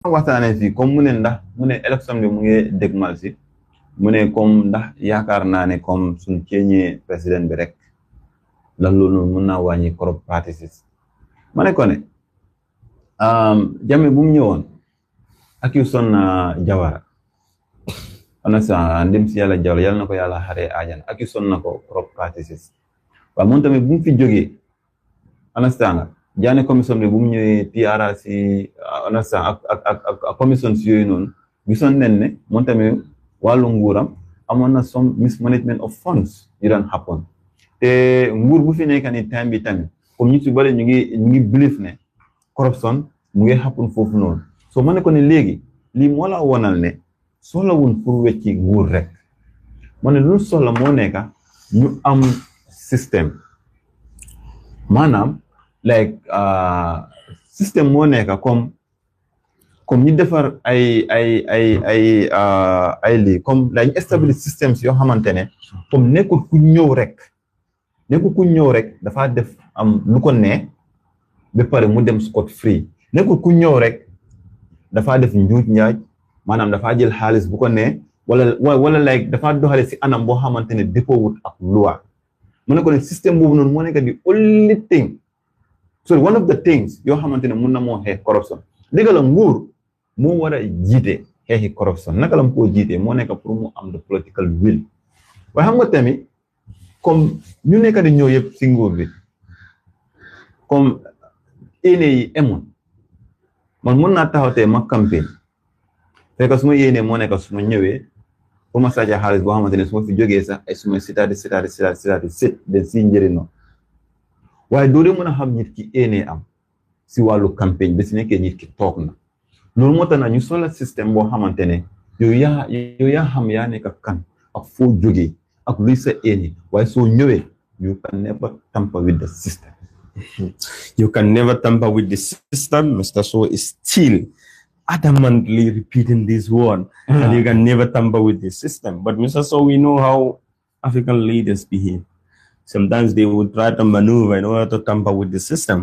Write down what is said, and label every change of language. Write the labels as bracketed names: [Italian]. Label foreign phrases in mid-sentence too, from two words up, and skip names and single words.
[Wolof] waxtaanee fii comme mu ne ndax mu ne élection bi mu ngi dégmal si mu ne comme ndax yaakaar naa ne comme suñ ceeñee président bi rek lan loolu noonu mën naa wàññi [English] corrupt practices [Wolof] ma ne ko ne Jammeh bu mu ñëwoon accuse na Jawara understand ndem si yàlla Jawara yàlla na ko yàlla xaree aajana accuse na ko [English] corrupt practices [Wolof] waaw moom tamit bu mu fi jógee understand nga Janneh commission bi bu mu ñëwee PRRC understand ak commission si yooyu noonu gisoon nañ ne moom tamit wàllu nguuram amoon na [English] some mismanagement of funds [Wolof] yu daan happen te nguur bu fi nekk ni time bi tamit comme ñu ci bëri ñu ngi believe ne corruption mu ngi happen foofu noonu so ma ne ko ne léegi lii moo la wonal ne soxla wuñ pour wecci nguur rek ma ne lu soxla moo nekk ñu am système maanaam like système moo nekk comme ñu defar ay lii comme [English] like establish systems [Wolof] yoo xamante ne comme nekkul ku ñëw rek dafa def am lu ko ne ba pare mu dem [English] scot free [Wolof] nekkul ku ñëw rek dafa def njuuj njaaj maanaam dafa jël xaalis bu ko ne wala like dafa doxale si anam boo xamante ne dëppoowut ak loi mu ne ko ne système boobu noonu moo nekk di [English] only thing so one of the things [Wolof] yoo xamante ne mun na moo xeex corruption dëgg la nguur moo war a jiite xeexi corruption naka la mu koo jiitee moo nekk pour mu am [English] the political will [Wolof] waaye xam nga tamit comme ñu nekk di ñëw yëpp si nguur bi comme yéene yi emoon man mun naa taxawtee ma campagne fekk su ma yéenee moo nekk su ma ñëwee pour ma sàcca xaalis boo xamante ne su ma fi jógee sax ay su ma sitaati sit den si njëriñoo waaye doo dee mën a xam nit ki yéenee am si wàllu campagne ba si nekkee nit ki toog na loolu moo tax na ñu soxla système boo xamante ne yow yaa xam yaa nekk kan ak foo jógee ak luy sa yéene waaye soo ñëwee [English] you can never tamper with the system. You can never tamper with the system. Mr. So is still adamantly repeating this word, and you can never tamper with the system. But Mr. So, we know how African leaders behave. Sometimes they would try to maneuver in order to tamper with the system.